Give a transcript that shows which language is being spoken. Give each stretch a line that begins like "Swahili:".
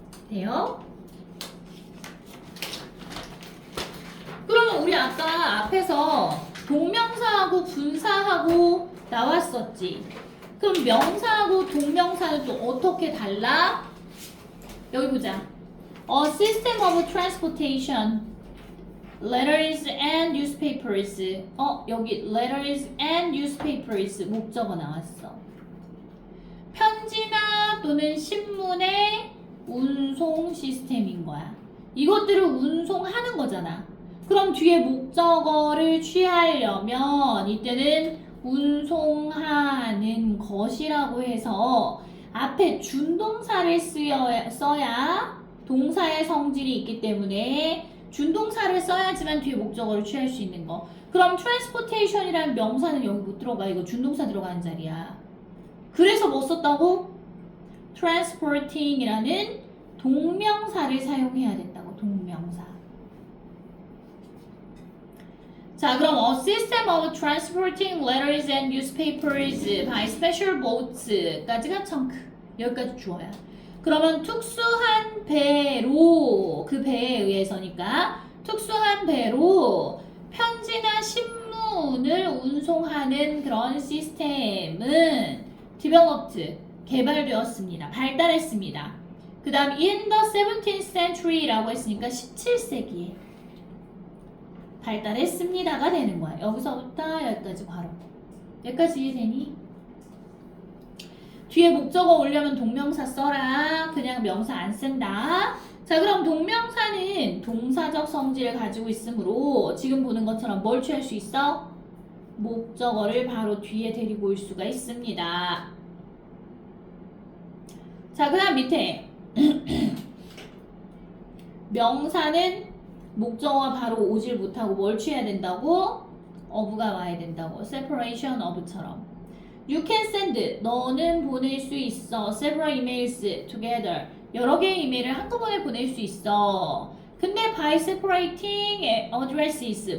Korean: 돼요? 그러면 우리 아까 앞에서 동명사하고 분사하고 나왔었지. 그럼 명사하고 동명사는 또 어떻게 달라? 여기 보자.
English: A system of transportation, letters and newspapers.
Korean: 여기
English: letters and newspapers
Korean: 목적어 나왔어. 편지나 또는 신문의 운송 시스템인 거야. 이것들을 운송하는 거잖아. 그럼 뒤에 목적어를 취하려면 이때는 운송하는 것이라고 해서 앞에 준동사를 써야 동사의 성질이 있기 때문에 준동사를 써야지만 뒤에 목적어를 취할 수 있는 거. 그럼 transportation이라는 명사는 여기 못 들어가. 이거 준동사 들어가는 자리야. 그래서 뭐 썼다고? transporting이라는 동명사를 사용해야 된다고. 동명사. 자, 그럼
English: a system of transporting letters and newspapers by special boats까지가 chunk.
Korean: 여기까지 주어야. 그러면 특수한 배로, 그 배에 의해서니까 특수한 배로 편지나 신문을 운송하는 그런 시스템은 developed, 개발되었습니다. 발달했습니다. 그 다음
English: in the 17th century
Korean: 라고 했으니까 17세기에 발달했습니다가 되는 거야. 여기서부터 여기까지 괄호. 여기까지 이해되니? 뒤에 목적어 오려면 동명사 써라. 그냥 명사 안 쓴다. 자, 그럼 동명사는 동사적 성질을 가지고 있으므로 지금 보는 것처럼 뭘 취할 수 있어? 목적어를 바로 뒤에 데리고 올 수가 있습니다. 자, 그 다음 밑에 명사는 목적어가 바로 오질 못하고 뭘 취해야 된다고? of가 와야 된다고. separation of처럼.
English: You can send.
Korean: 너는 보낼 수 있어.
English: several emails together.
Korean: 여러 개의 이메일을 한꺼번에 보낼 수 있어. 근데
English: by separating addresses.